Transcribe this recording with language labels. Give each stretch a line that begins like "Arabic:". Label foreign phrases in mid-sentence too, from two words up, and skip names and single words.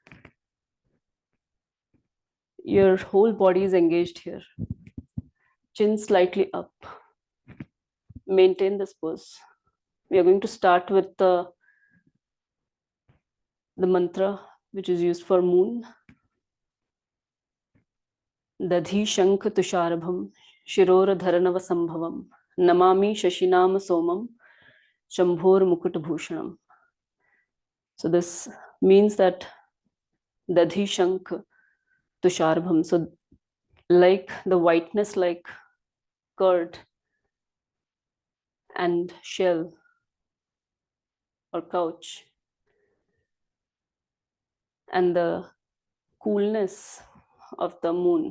English: Your whole body is engaged here. Chin slightly up. Maintain this pose. We are going to start with the mantra which is used for moon.
Sanskrit: Dadhi Shankh Tusharabham Shirora Dharanava Sambhavam Namami Shashinam Somam Shambhor Mukut Bhushanam.
English: So this means that
Sanskrit: Dadhi Shankh Tusharabham.
English: So like the whiteness, like curd and shell or couch, and the coolness of the moon.